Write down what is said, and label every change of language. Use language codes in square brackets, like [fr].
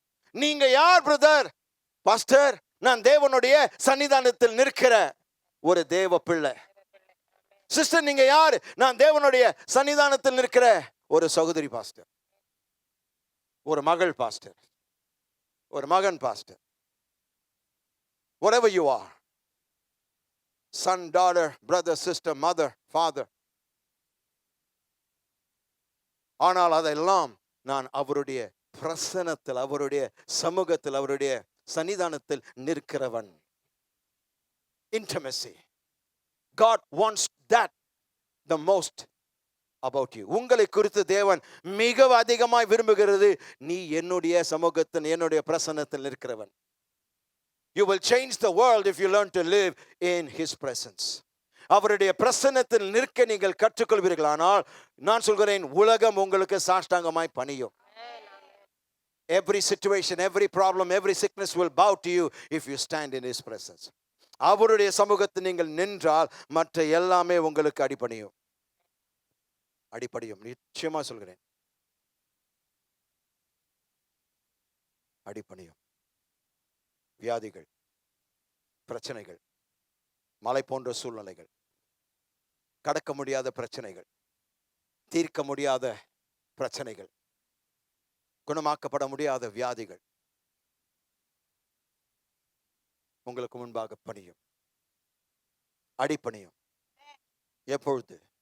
[ta] நீங்க யார் brother? Pastor நான் தேவனுடைய சன்னிதானத்தில் நிற்கிற ஒரு தேவ பிள்ளை. சிஸ்டர் நீங்க யார்? நான் தேவனுடைய சன்னிதானத்தில் நிற்கிற ஒரு சகோதரி பாஸ்டர், ஒரு மகள் பாஸ்டர், ஒரு மகன் pastor. [en] whatever you are, son, daughter, brother, sister, mother, father. [ta] ஆனால் அதெல்லாம் நான் அவருடைய பிரசன்னத்தில், அவருடைய சமூகத்தில், அவருடைய சன்னிதானத்தில் நிற்கிறவன். [en] Intimacy. God wants that the most about you. [ta] உங்களை குறித்து தேவன் மிக அதிகமாய் விரும்புகிறது, நீ என்னுடைய சமூகத்தில், என்னுடைய பிரசன்னத்தில் நிற்கிறவன். [en] You will change the world if you learn to live in his presence. [ta] அவருடைய பிரசன்னத்தில் நிற்க நீங்கள் கற்றுக்கொள்வீர்களானால் நான் சொல்கிறேன், உலகம் உங்களுக்கு சாஷ்டாங்கமாய் பணியும். [en] Every situation, every problem, every sickness will bow to you if you stand in his presence. [ta] அவருடைய சமூகத்தில் நீங்கள் நின்றால் மற்ற எல்லாமே உங்களுக்கு அடிபணியும். அடிபடியும், நிச்சயமா சொல்கிறேன், அடிபணியும். வியாதிகள், பிரச்சனைகள், மலை போன்ற சூழ்நிலைகள், கடக்க முடியாத பிரச்சனைகள், தீர்க்க முடியாத பிரச்சனைகள், குணமாக்கப்பட முடியாத வியாதிகள் உங்களுக்கு முன்பாக பணியும், அடிபணியும். எப்பொழுது?